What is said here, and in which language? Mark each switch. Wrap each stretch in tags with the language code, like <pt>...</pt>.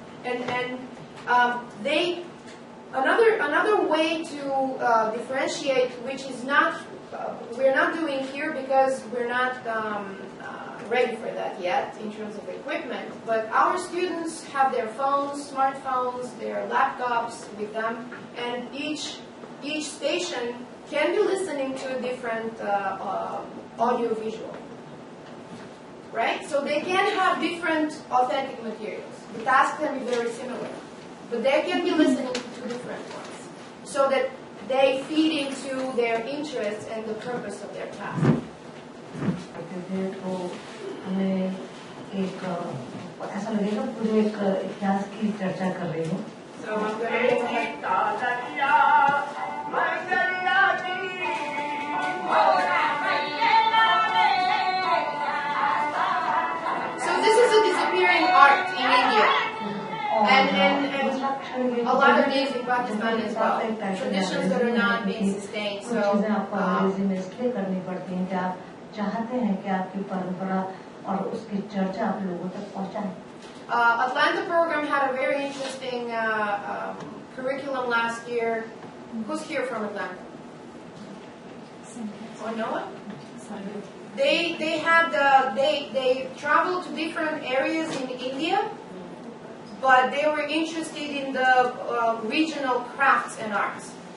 <en>And another way to differentiate, which is not we're not doing here because we're not ready for that yet in terms of equipment, but our students have their phones, smartphones, their laptops with them, and each station can be listening to a different audio visual. Right? So they can have different authentic materials. The tasks can be very similar, but they can be listening to two different ones so that they feed into their interests and the purpose of their task.</en> <hi>तो हमें एक ऐसा लगेगा पूरे एक इतिहास की चर्चा कर रही हूँ।</hi> <en>So I'm going to move ahead. So this is a disappearing art in India, and a lot of these in Pakistan as well. Traditions that are not being sustained. So</en> <hi>चीजें आपको अंग्रेजी में इसलिए करनी पड़ती हैं कि आप चाहते हैं कि आपकी परंपरा और उसकी चर्चा आप लोगों तक पहुंचाएं।</hi> <en>Atlanta program had a very interesting curriculum last year. Who's here from Atlanta? Oh, no one? They traveled to different areas in India, but they were interested in the regional crafts and arts.</en>